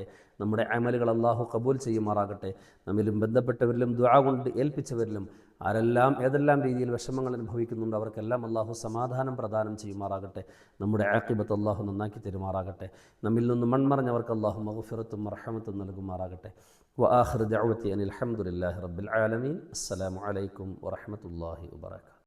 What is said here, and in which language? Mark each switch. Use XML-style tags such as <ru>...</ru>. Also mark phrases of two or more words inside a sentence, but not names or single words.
<ml>നമ്മുടെ അമലുകൾ അള്ളാഹു കബൂൽ ചെയ്യുമാറാകട്ടെ. നമ്മിലും ബന്ധപ്പെട്ടവരിലും ദുആ കൊണ്ട് ഏൽപ്പിച്ചവരിലും ആരെല്ലാം ഏതെല്ലാം രീതിയിൽ വിഷമങ്ങൾ അനുഭവിക്കുന്നുണ്ട് അവർക്കെല്ലാം അള്ളാഹു സമാധാനം പ്രദാനം ചെയ്യുമാറാകട്ടെ. നമ്മുടെ ആഖിബത്ത് അള്ളാഹു നന്നാക്കി തരുമാറാകട്ടെ. നമ്മിൽ നിന്ന് മൺമറഞ്ഞവർക്ക് അള്ളാഹു മഗ്ഫിറത്തും റഹ്മത്തും നൽകുമാറാകട്ടെ.</ml> <ar>وآخر دعوتي أن الحمد لله رب العالمين. السلام عليكم ورحمة الله وبركاته.</ar>